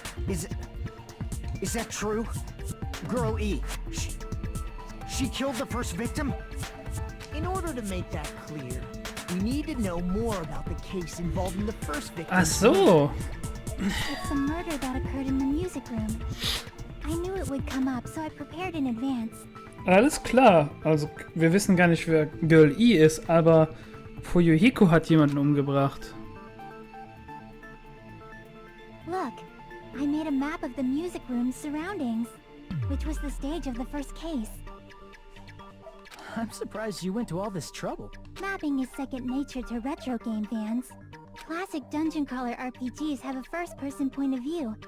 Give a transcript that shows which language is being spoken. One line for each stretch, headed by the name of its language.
English: Is that true? Girl E, she killed the first victim? In order to make that clear, we need to know more about the case involving the first victim.
German: Ach so.
English: It's a murder that occurred in the music room. I knew it would come up, so I prepared in advance.
German: Alles klar. Also, wir wissen gar nicht, wer Girl E ist, aber Fuyuhiko hat jemanden umgebracht.
English: Look, I made a map of the music room's surroundings, which was the stage of the first case. I'm surprised you went to all this trouble. Mapping is second nature to retro game fans. Classic dungeon crawler RPGs have a first-person point of view.